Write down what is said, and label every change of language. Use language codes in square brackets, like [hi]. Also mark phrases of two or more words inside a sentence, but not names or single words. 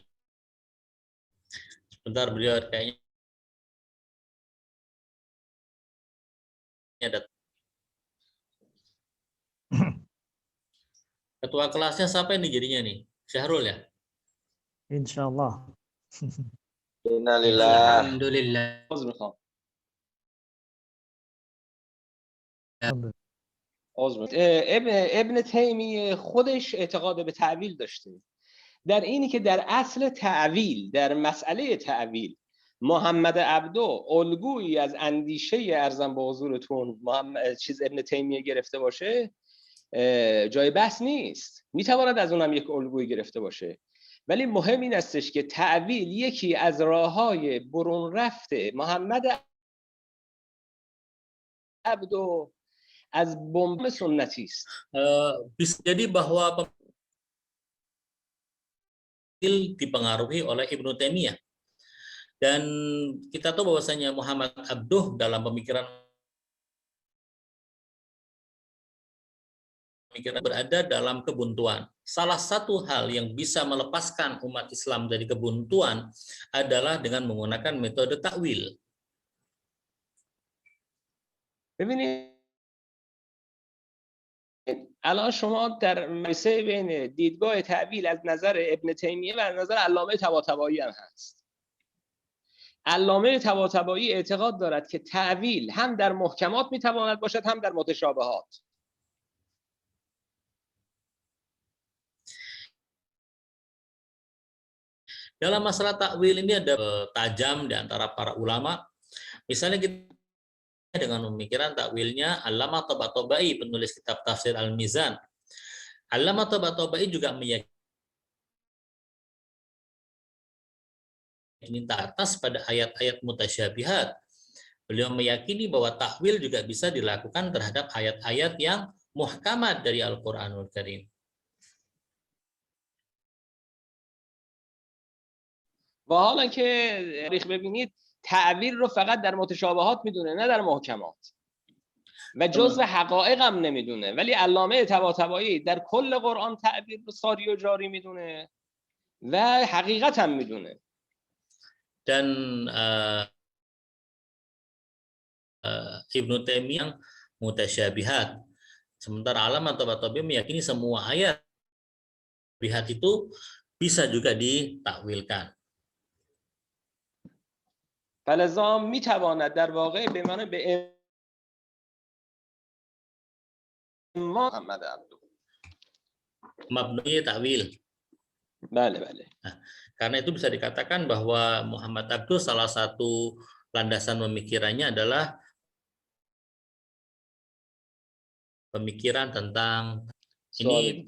[id] Sebentar, beliau kayaknya ada ketua kelasnya siapa ini jadinya nih? Syahrul ya? Insyaallah. Innalillah. Alhamdulillah. [fa] ابن تیمیه خودش اعتقاد به تعویل داشته. در اینی که در اصل تعویل، در مسئله تعویل، محمد عبدو الگویی از اندیشه ارزم به حضورتون ابن تیمیه گرفته باشه جای بحث نیست. میتواند از اونم یک الگویی گرفته باشه، ولی مهم این استش که تعویل یکی از راه‌های برون رفته محمد عبدو از بنیان سنتی است. [id] Bisa jadi bahwa dipengaruhi oleh Ibnu Taimiyah, dan kita tahu bahwasanya Muhammad Abduh dalam pemikiran berada dalam kebuntuan. Salah satu hal yang bisa melepaskan umat Islam dari kebuntuan adalah dengan menggunakan metode takwil. [fa] ببینید الان شما در مقایسه بین دیدگاه تعویل از نظر ابن تیمیه و از نظر علامه طباطبایی هم هست. علامه طباطبایی اعتقاد دارد که تعویل هم در محکمات میتواند باشد هم در متشابهات. [id] Dalam masalah takwil ini ada tajam di antara para ulama. Misalnya kita dengan pemikiran takwilnya Allamah Tabatabai, penulis kitab Tafsir Al-Mizan. Allamah Tabatabai juga meyakini atas pada ayat-ayat mutasyabihat. Beliau meyakini bahwa takwil juga bisa dilakukan terhadap ayat-ayat yang muhkamat dari Al-Qur'anul Karim. [fa] و حالا که تاریخ ببینید تعویل رو فقط در متشابهات میدونه نه در محکمات و جزء حقایق هم نمیدونه، ولی علامه طباطبایی در کل قرآن تعبیر رو ساری و جاری میدونه و حقیقت هم میدونه. [id] Dan Ibnu Taimiyah mutasyabihat, sementara Allamah Tabatabai meyakini semua ayat bihat itu bisa juga ditakwilkan. [fa] فلذا میتواند در واقع به معنی به محمد عبدو مبنای تأویل. بله. [id] Nah, karena itu bisa dikatakan bahwa Muhammad Abduh salah satu landasan pemikirannya adalah pemikiran tentang ini.